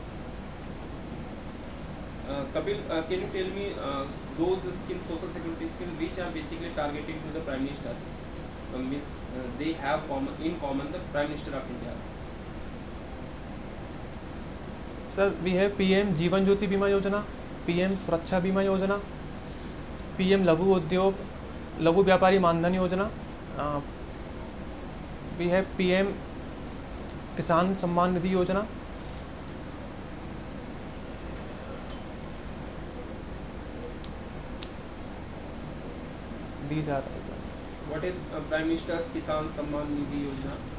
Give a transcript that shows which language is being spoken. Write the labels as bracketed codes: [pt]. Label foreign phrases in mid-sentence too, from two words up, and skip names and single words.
[en] Kapil, can you tell me those schemes, social security schemes, which are basically targeted to the Prime Minister? Means they have in common the Prime Minister of India. Sir, we have PM Jeevan Jyoti Bima Yojana, PM Suraksha Bima Yojana, PM Laghu Udyog, Laghu Vyapari Mandhan Yojana. We have PM Kisan Samman Nidhi Yojana. These are What is Prime Minister's Kisan Samman Nidhi Yojana?